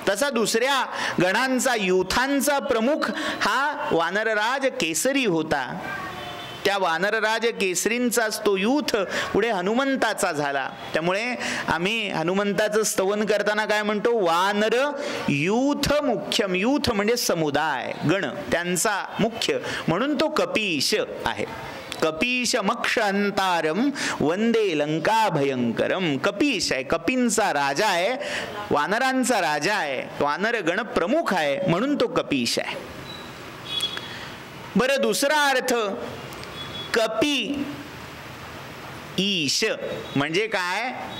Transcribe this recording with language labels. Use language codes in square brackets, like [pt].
[mr] तसा दुसऱ्या गणांचा, युथांचा प्रमुख हा वानरराज केसरी होता. त्या वानरराज केसरींचाच तो यूथ पुढे हनुमंताचा झाला. त्यामुळे आम्ही हनुमंताचं स्तवन करताना काय म्हणतो? [sa] वानर यूथ मुख्यम. [mr] यूथ म्हणजे समुदाय, गण, त्यांचा मुख्य. म्हणून तो कपीश आहे. [sa] कपीश मक्षहंतारम वंदे लंका भयंकरम. [mr] कपीश आहे, कपींचा राजा आहे, वानरांचा राजा आहे, वानर गण प्रमुख आहे म्हणून तो कपीश आहे. बरं, दुसरा अर्थ कपी ईश म्हणजे काय?